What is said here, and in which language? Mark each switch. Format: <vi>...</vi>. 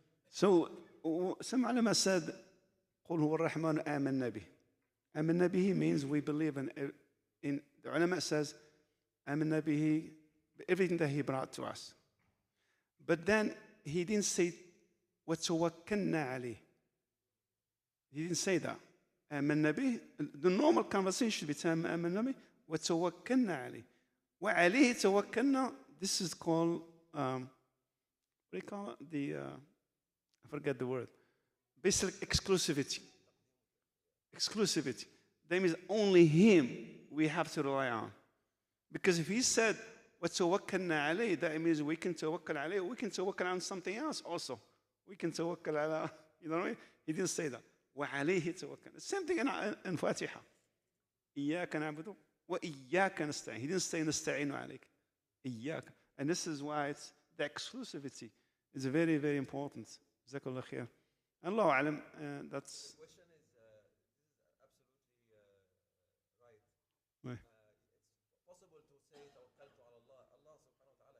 <en>So some ulama said,</en> <ar>قل هو الرحمن آمنا به. آمنا به</ar> <en>means we believe in the ulama says, آمنا به, everything that he brought to us. But then he didn't say,</en> <ar>وتوكلنا عليه.</ar> <en>He didn't say that.</en> <ar>آمنا به,</ar> <en>the normal conversation should be</en> <ar>آمنا به وتوكلنا عليه. وعليه توكلنا,</ar> <en>this is called, what do you call it? I forget the word. Basically, exclusivity. Exclusivity. That means only him we have to rely on. Because if he said,</en> <ar>وتوكلنا عليه,</ar> <en>that means we can</en> <ar>توكل عليه,</ar> <en>we can توكل on something else also. We can</en> <ar>توكل على,</ar> <en>you know what I mean? He didn't say that.</en> <ar>وعليه توكل.</ar> <en>Same thing in Fatiha.</en> <ar>إياك نعبد وإياك نستعين.</ar> <en>He didn't say</en> <ar>نستعين عليك. إياك.</ar> <en>And this is why it's the exclusivity is very, very important. Jazakallah khair. Allahu alam, that's. The question is, this is absolutely right. Right. It's possible to say tawakkaltu ala Allah, Allah subhanahu wa ta'ala,</en>